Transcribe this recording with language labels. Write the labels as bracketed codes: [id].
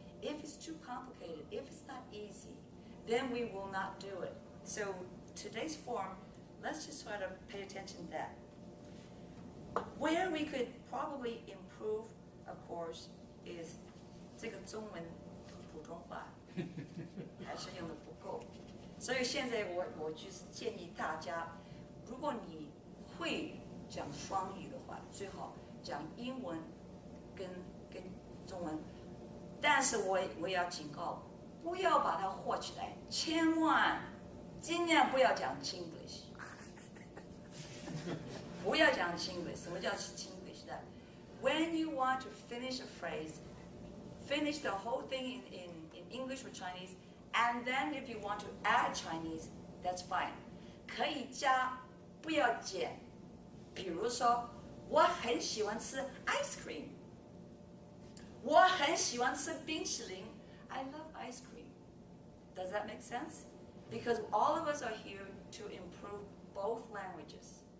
[en] If it's too complicated, if it's not easy, then we will not do it. So today's forum, let's just try to pay attention to that. Where we could probably improve, of course, is [zh] 这个中文普通话还是用的不够。所以现在我就是建议大家，如果你会讲双语的话，最好讲英文跟中文。但是我也要警告，不要把它和起来，千万尽量不要讲 Chinglish。不要讲 Chinglish。什么叫 Chinglish 呢？ [en] When you want to finish a phrase, finish the whole thing in English or Chinese, and then if you want to add Chinese, that's fine. [zh] 可以加不要剪。比如说，我很喜欢吃 ice cream， 我很喜欢吃冰淇淋。 [en] I love ice cream. Does that make sense? Because all of us are here to improve both languages.